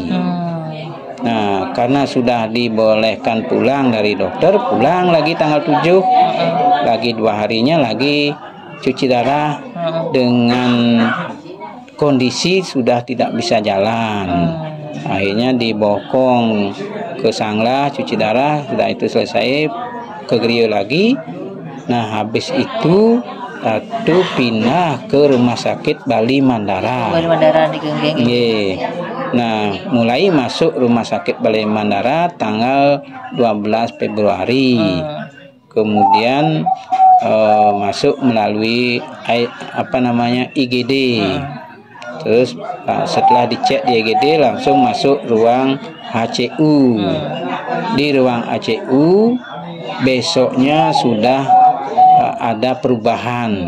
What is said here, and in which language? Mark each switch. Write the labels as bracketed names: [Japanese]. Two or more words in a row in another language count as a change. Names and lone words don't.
[Indonesian] Nah, karena sudah dibolehkan pulang dari dokter, pulang lagi tanggal 7, lagi 2 harinya lagi cuci darah dengan kondisi sudah tidak bisa jalan. Akhirnya dibokong ke Sanglah cuci darah. Sudah itu selesai ke Gria lagi. Nah, habis itu pindah ke Rumah Sakit Bali Mandara. Bali Mandara di Genggeng. Nah, mulai masuk Rumah Sakit Bali Mandara tanggal 12 Februari. Kemudian masuk melalui IGD. Terus setelah dicek di IGD langsung masuk ruang HCU. Di ruang HCU besoknya sudah ada perubahan.